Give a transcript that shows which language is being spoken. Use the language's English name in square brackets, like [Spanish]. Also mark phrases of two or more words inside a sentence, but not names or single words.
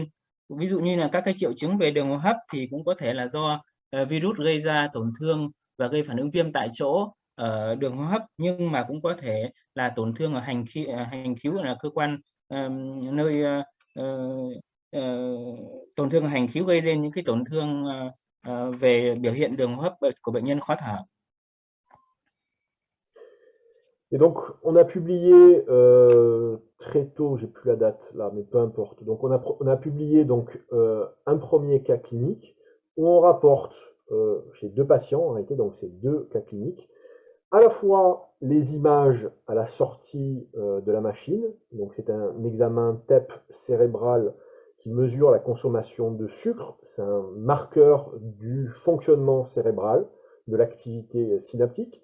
[Vietnamese] Ví dụ như là các cái triệu chứng về đường hô hấp thì cũng có thể là do virus gây ra tổn thương và gây phản ứng viêm tại chỗ ở đường hô hấp, nhưng mà cũng có thể là tổn thương ở hành khứu là cơ quan nơi tổn thương ở hành khứu gây lên những cái tổn thương về biểu hiện đường hô hấp của bệnh nhân khó thở. [French] Et donc, on a publié très tôt, j'ai plus la date là, mais peu importe. Donc, on a publié donc un premier cas clinique où on rapporte chez 2 patients, en réalité, donc c'est 2 cas cliniques, à la fois les images à la sortie de la machine, donc c'est un examen TEP cérébral qui mesure la consommation de sucre, c'est un marqueur du fonctionnement cérébral, de l'activité synaptique.